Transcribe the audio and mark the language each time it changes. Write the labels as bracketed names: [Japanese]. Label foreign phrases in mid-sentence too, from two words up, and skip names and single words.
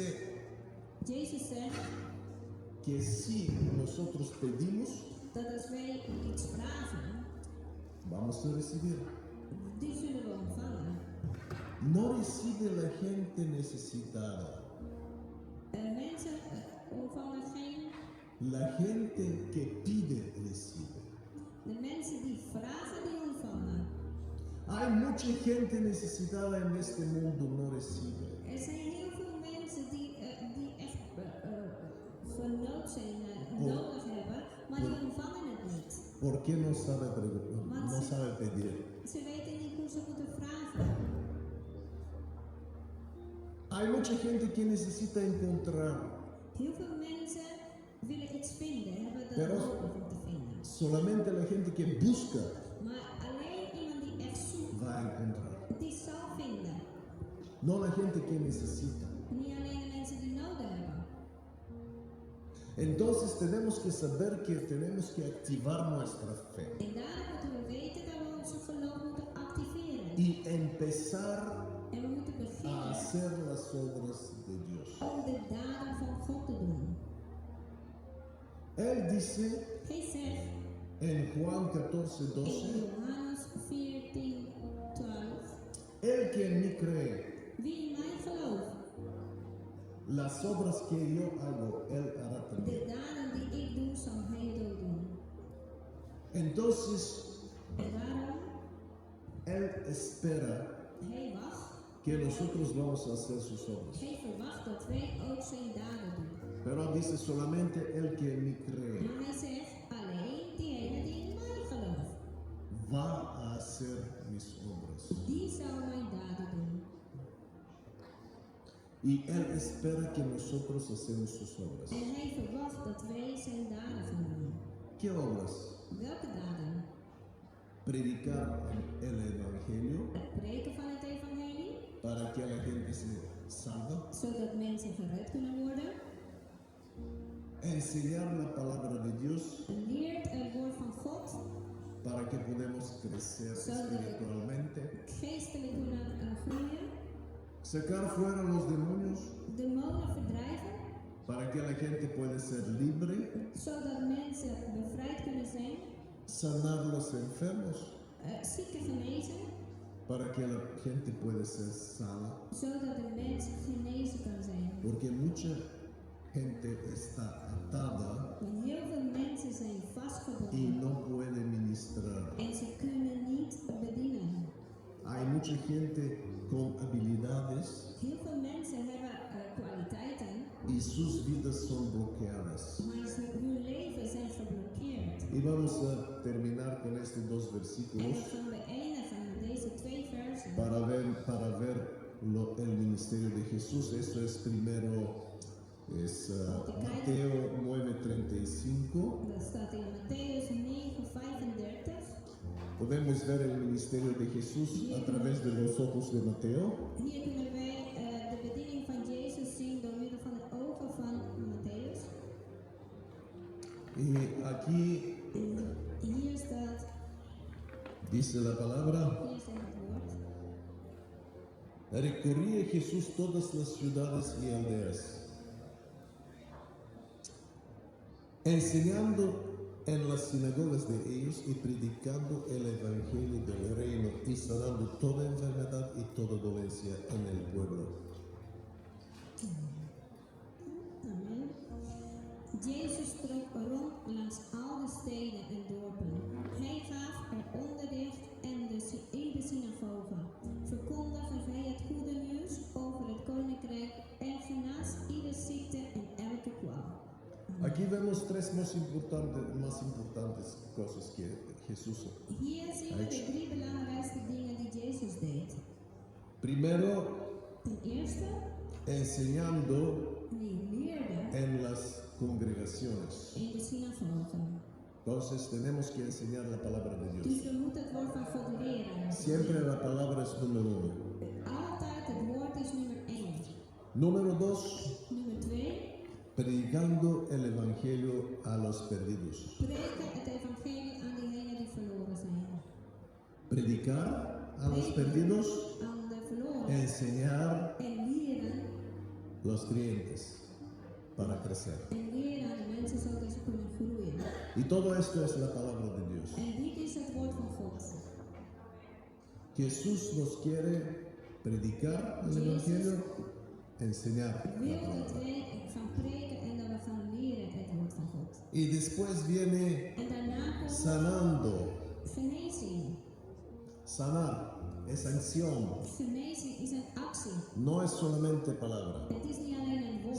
[Dutch] Jezus zegt [Spanish] que si nosotros pedimos, [Dutch] dat als wij iets vragen, [Spanish] vamos a recibir. [Dutch] die zullen we ontvangen. [Spanish] No recibe la gente necesitada. [Dutch] Mensen ontvangen geen. [Spanish] La gente que pide recibe. [Dutch] De mensen die vragen, die ontvangen. [Spanish] Hay mucha gente necesitada en este mundo, no recibe. [Dutch] Er zijn heel veel mensen die echt vernood zijn, nodig hebben, maar die ontvangen het niet. [Spanish] Porque no sabe pedir. [Dutch] Ze weten niet hoe ze moeten vragen. [Spanish] Hay mucha gente que necesita encontrar. [Dutch] Heel veel mensen willen iets vinden, hebben dat Pero nodig om te vinden. [Spanish] solamente la gente que busca [Dutch] Maar alleen iemand die echt zoekt, [Spanish] va a encontrar. [Dutch] die zal vinden. [Spanish] No la gente que necesita. [Dutch] Niet alleen de mensen die nodig hebben. [Spanish] Entonces tenemos que saber que tenemos que activar nuestra fe [Dutch] En daarom moeten we weten dat we onze geloof moeten activeren. [Spanish] y empezar [Dutch] En we moeten a beginnen [Spanish] hacer las obras de Dios. [Dutch] om de daden van God te doen. [Spanish] Él dice [Dutch] Hij zegt [Spanish] en Juan 14:12, [Dutch] in Johannes 14:12, [Spanish] el que en mí cree, [Dutch] wie in mij gelooft, [Spanish] las obras que yo hago, él hará de también. [Dutch] daden die ik doe, zal hij ook doen. [Spanish] Entonces, [Dutch] En daarom, [Spanish] él espera [Dutch] hij wacht, [Spanish] que nosotros vamos a hacer sus obras. [Dutch] hij verwacht dat wij ook zijn daden doen. [Spanish] Pero dice solamente el que en mí cree [Dutch] Maar hij zegt, alleen diegene die in mij gelooft, [Spanish] va a hacer mis obras. [Dutch] die zal mijn daden doen. [Spanish] Y él espera que nosotros hacemos sus obras. [Dutch] En hij verwacht dat wij zijn daden gaan doen. [Spanish] ¿Qué obras? [Dutch] Welke daden? [Spanish] Predicar el evangelio [Dutch] Het preken van het evangelie, [Spanish] para que la gente se salga. [Dutch] zodat mensen gered kunnen worden. [Spanish] enseñar la palabra de Dios [Dutch] leert het woord van God, [Spanish] para que podamos crecer espiritualmente, [Dutch] geestelijk kunnen groeien, [Spanish] sacar fuera los demonios [Dutch] demonen verdrijven, [Spanish] para que la gente pueda ser libre, [Dutch] zodat mensen bevrijd kunnen zijn, [Spanish] sanar los enfermos, [Dutch] zieken genezen, [Spanish] para que la gente pueda ser sana, [Dutch] zodat de mens genezen kan zijn. [Spanish] porque mucha gente está atada [Dutch] Want heel veel mensen zijn y vastgebonden [Spanish] no puede ministrar. [Dutch] en ze kunnen niet bedienen. [Spanish] Hay mucha gente con habilidades [Dutch] Heel veel mensen hebben kwaliteiten, [Spanish] y sus vidas son bloqueadas. [Dutch] maar hun leven zijn geblokkeerd. [Spanish] Y vamos a terminar con estos dos [Dutch] En versículos dan gaan we eindigen met deze 2 versen. [Spanish] para ver el ministerio de Jesús. Esto es primero, es Mateo 9:35. [Dutch] Dat staat in Matthäus 9:35. [Spanish] Podemos ver el ministerio de Jesús a través de los ojos de Mateo. [Dutch] Hier kunnen wij de bediening van Jezus zien door middel van de ogen van Matthäus. [Spanish] Y aquí [Dutch] En hier staat, [Spanish] dice la palabra: [Dutch] hier staat het woord. [Spanish] recorría Jesús todas las ciudades y aldeas, enseñando en las sinagogas de ellos y predicando el evangelio del reino y sanando toda enfermedad y toda dolencia en el pueblo. Amen. [Dutch] Jezus trok rond langs al de steden en dorpen. Hij gaf er onderricht in de synagogen. Verkondigde hij het goede nieuws over het koninkrijk en genas iedere ziekte en elke kwaal. [Spanish] Aquí vemos tres más importantes cosas que Jesús [Dutch] Hier zien we de 3 belangrijkste dingen die Jezus deed. [Spanish] primero [Dutch] Ten eerste, [Spanish] enseñando [Dutch] hij leerde [Spanish] en las congregaciones. [Dutch] in de synagogen. [Spanish] Entonces tenemos que enseñar la palabra de [Dutch] Dus Dios. we moeten het woord van God leren. [Spanish] Siempre la palabra es número uno. [Dutch] Altijd het woord is nummer 1. [Spanish] Número dos, [Dutch] Nummer 2, [Spanish] predicando el evangelio a los perdidos. [Dutch] preken het evangelie aan diegenen die verloren zijn. [Spanish] Predicar a los perdidos, [Dutch] Aan de verloren. [Spanish] enseñar [Dutch] En leren. [Spanish] los creyentes para crecer. [Dutch] En leren aan de mensen zodat ze kunnen groeien. [Spanish] Y todo esto es la palabra de Dios. [Dutch] En dit is het woord van God. [Spanish] Jesús nos quiere predicar el evangelio, enseñar la [Dutch] Wil dat palabra. wij gaan preken en dat we gaan leren het woord van God. [Spanish] Y después viene [Dutch] En daarna komt [Spanish] sanando. [Dutch] genezing. [Spanish] Sanar es acción, [Dutch] Genezing is een actie. [Spanish] no es solamente palabra. [Dutch] Het is niet alleen een woord.